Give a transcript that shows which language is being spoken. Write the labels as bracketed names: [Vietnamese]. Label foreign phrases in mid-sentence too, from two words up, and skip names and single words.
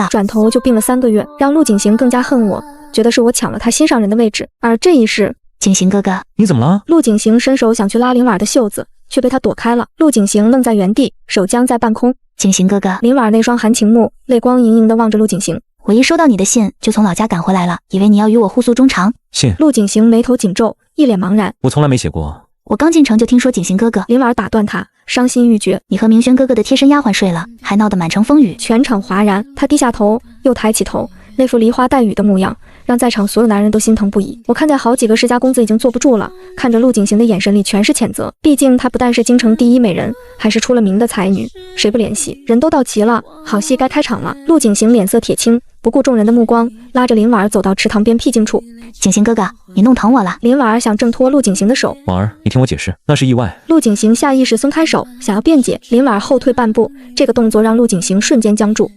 [Chinese] 轉頭就病了3個月，讓陸景行更加恨我，覺得是我搶了他心上人的位置。而這一世，景行哥哥，你怎麼了？陸景行伸手想去拉林婉的袖子，卻被他躲開了。陸景行愣在原地，手僵在半空。景行哥哥，林婉那雙含情目，淚光盈盈地望着陸景行。我一收到你的信，就從老家趕回來了，以為你要與我互訴衷腸。信？陸景行眉頭緊皺，一臉茫然。我從來沒寫過。我剛進城就聽說景行哥哥。林婉打斷他，傷心欲絕。你和明軒哥哥的貼身丫鬟睡了，還鬧得滿城風雨。全場嘩然。他低下頭，又抬起頭，那副梨花帶雨的模樣，讓在場所有男人都心疼不已。我看在好幾個世家公子已經坐不住了，看着陸景行的眼神裡全是谴責。畢竟她不但是京城第一美人，還是出了名的才女，誰不憐惜？人都到齊了，好戲該開場了。陸景行臉色鐵青，不顧眾人的目光，拉着林婉走到池塘邊僻靜處。景行哥哥，你弄疼我了。林婉想掙脫陸景行的手。婉兒，你聽我解釋，那是意外。陸景行下意識鬆開手，想要辯解。林婉後退半步，這個動作讓陸景行瞬間僵住。